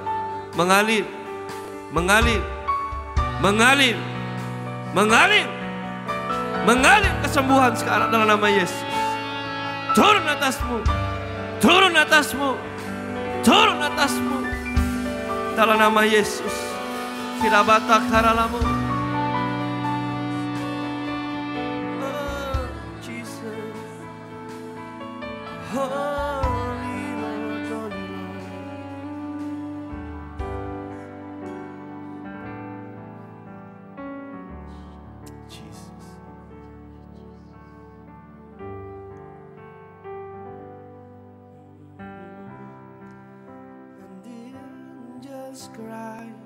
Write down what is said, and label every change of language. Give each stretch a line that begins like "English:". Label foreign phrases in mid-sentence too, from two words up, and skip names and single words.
Indonesian: Mengalir, mengalir, mengalir, mengalir, mengalir kesembuhan sekarang dalam nama Yesus. Turun atasmu, turun atasmu, turun atasmu dalam nama Yesus. Kirabata karalamu. Oh, Jesus.
English: Holy Lord, Holy Lord. Jesus. And the angels cry,